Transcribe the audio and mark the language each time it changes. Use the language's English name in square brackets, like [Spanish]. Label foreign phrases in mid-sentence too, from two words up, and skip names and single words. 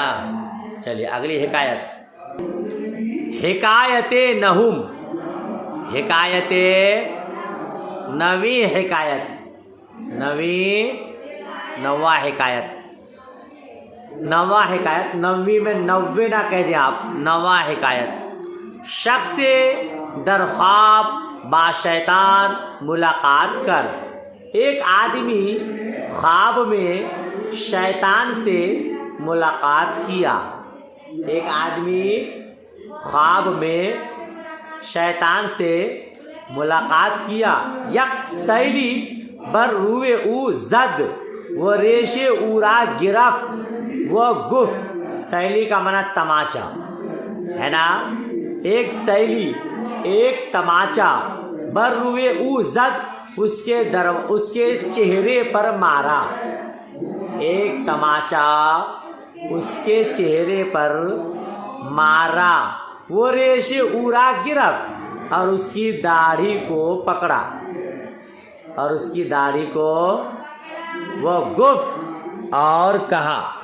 [Urdu] چلیے اگلی حکایت، حکایت نہم، حکایت نویں حکایت، نواں حکایت، نواں حکایت، نویں میں 90 نہ کہہ دیں آپ، نواں حکایت۔ [Persian] شخص در خواب با شیطان ملاقات کر، [Urdu] ایک آدمی خواب میں شیطان سے ملاقات کیا، ایک آدمی خواب میں شیطان سے ملاقات کیا۔ [Persian] یک سیلی بر روئے او زد و ریشے او را گرفت و گفت، [Urdu] سیلی کا معنی تماچا ہے نا، ایک سیلی، ایک تماچا، [Persian] بر روئے او زد، [Urdu] اس کے چہرے پر مارا، ایک تماچا اس کے چہرے پر مارا، وہ [Persian] ریشے اورا گرفت، [Urdu] اور اس کی داڑھی کو پکڑا، اور اس کی داڑھی کو وہ گفت اور کہا،